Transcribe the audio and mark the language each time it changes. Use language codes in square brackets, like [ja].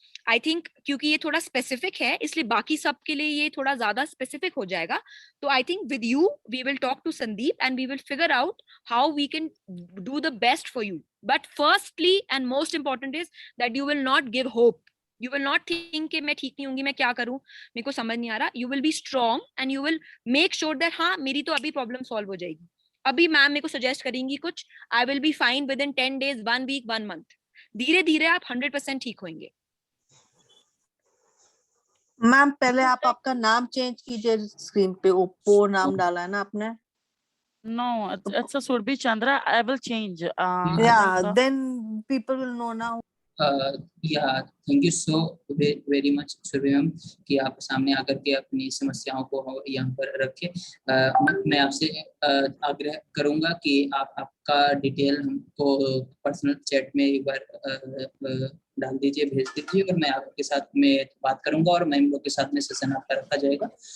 [en] I think [hi] क्योंकि ये थोड़ा स्पेसिफिक है इसलिए बाकी सब के लिए ये थोड़ा ज्यादा स्पेसिफिक हो जाएगा. [en] तो I think with you we will talk to Sandeep and we will figure out how we can do the best for you. But firstly and most important is that you will not give hope. You will not think [hi] कि मैं ठीक नहीं होंगी, मैं क्या करूं, मेरे को समझ नहीं आ रहा. [en] You will be strong and you will make sure that [hi] हाँ मेरी तो अभी प्रॉब्लम सॉल्व हो जाएगी. अभी मैम मेरे को सजेस्ट करेंगी कुछ, [en] I will be fine within 10 days, 1 week, 1 month. [hi] धीरे धीरे आप 100% ठीक होंगे. मैम पहले आप आपका नाम चेंज कीजिए, स्क्रीन पे ओप्पो नाम डाला है ना आपने. [en] No, it's a Surbi Chandra. I will change. Yeah, then people will know now. [hi] या thank you so very much Surabhi ma'am कि आप सामने आकर के अपनी समस्याओं को यहाँ पर रखें. मैं आपसे आग्रह करूंगा कि आप आपका डिटेल हमको पर्सनल चैट में एक बार डाल दीजिए, भेज दीजिए और मैं आपके साथ में बात करूंगा और मैं इन लोग के साथ में सेशन आपका रखा जाएगा.